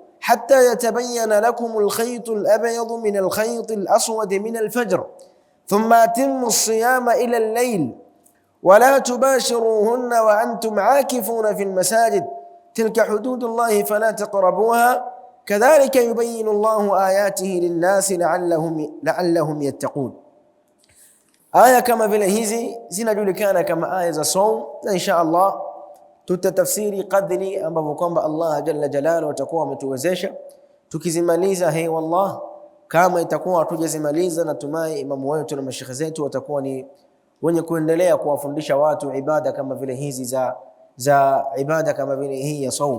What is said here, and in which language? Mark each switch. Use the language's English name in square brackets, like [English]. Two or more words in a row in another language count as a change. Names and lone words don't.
[Arabic] حتى يتبين لكم الخيط الأبيض من الخيط الأسود من الفجر ثم أتموا الصيام إلى الليل ولا تباشروهن وأنتم عاكفون في المساجد تلك حدود الله فلا تقربوها كذلك يبين الله آياته للناس لعلهم يتقون. [Swahili] Aya kama vile hizi zinajulikana kama aya za saum, na [Arabic] إن شاء الله [Swahili] tutatafsiri kadri ambavyo kwamba [Arabic] الله جل جلاله [Swahili] atakuwa ametuwezesha. Tukizimaliza wallah, kama itakuwa hatujazimaliza, natumai imamu wetu na mashekhe zetu watakuwa ni wenye kuendelea kuwafundisha watu ibada kama vile hizi za ibada kama vile hii ya saum.